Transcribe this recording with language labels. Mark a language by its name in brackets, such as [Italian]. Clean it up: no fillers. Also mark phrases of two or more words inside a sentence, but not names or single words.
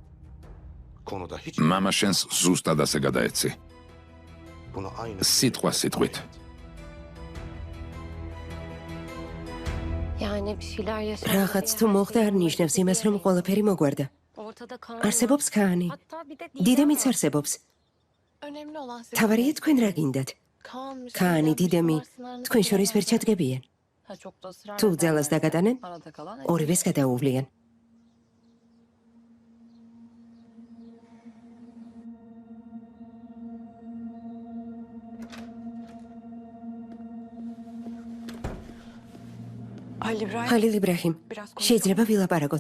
[Georgian] მამა შენს ზუსტად ასე გადაეცი. სიტყვა სიტყვით. რაღაც თუ მოხდა არ ნიშნავს იმას, რომ ყველაფერი მოგვარდა. არსებობს ქაანი. დიდემიც არსებობს. [Turkish] Önemli olan sizin [Georgian] თავარია თქვენ რა გინდათ? ქაანი, დიდემი, თქვენ შორის ვერ ჩადგებიან. [Turkish] çok da ısrar [Georgian] თუ ძალას დაგატანენ, [Turkish] arada kalan [Georgian] ორივეს გადაუვლიან. ხალილ იბრაჰიმ, შეიძლება ვილაპარაკოთ.